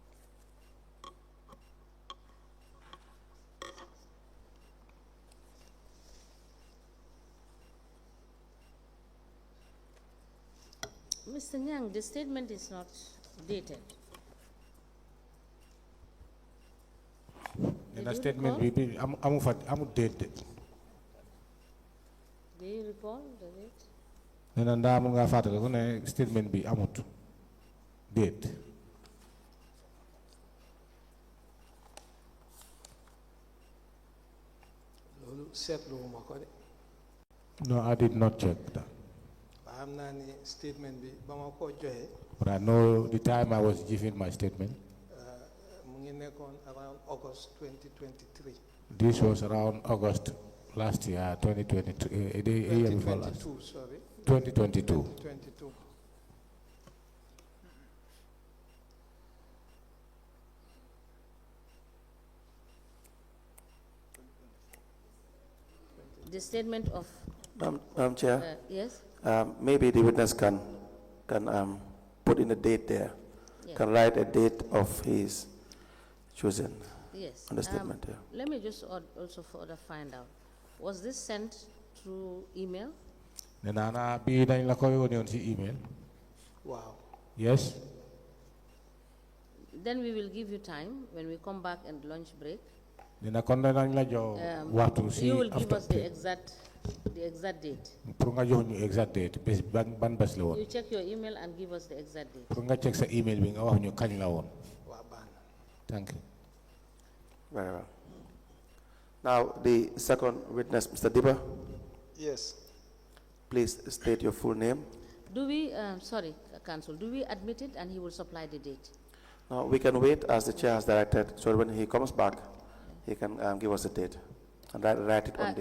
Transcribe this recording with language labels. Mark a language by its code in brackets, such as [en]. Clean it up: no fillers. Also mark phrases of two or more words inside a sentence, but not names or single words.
[en] Mr. Nyang, the statement is not dated. In a statement, I'm dated. Do you recall the date? [wo] Nena ndamu nga fatale ko ne statement bi amut date. loolu seetluwuma ko de. [en] No, I did not check that. [wo] xam naa ni statement bi ba ma ko joxe. [en] But I know the time I was giving my statement. [wo] mu ngi nekkoon [en] around August 2023. This was around August last year, 2022. A year before last. 2022, sorry. 2022. 2022. The statement of. Madam Chair. Yes. Maybe the witness can put in a date there. Yeah. Can write a date of his chosen Yes. on the statement. Yeah. Let me just also further find out. Was this sent through email? [wo] Nena bi dañ la ko yónnee woon si email. [en] Wow. Yes. Then we will give you time when we come back and lunch break. [wo] Nena kon dañ la jox waxtu si [en] You will give after us the exact date. [wo] pour nga jox ñu [en] exact date [wo] bés ban bés la woon. [en] You check your email and give us the exact date. [wo] pour nga check sa email bi nga wax ñu kañ la woon. [en] Wow, ban. Thank you. Very well. Now, the second witness, Mr. Diba, Yes. please state your full name. Do we, sorry, Council, do we admit it and he will supply the date? Now, we can wait as the chair has directed, so when he comes back, he can give us the date and write it on the...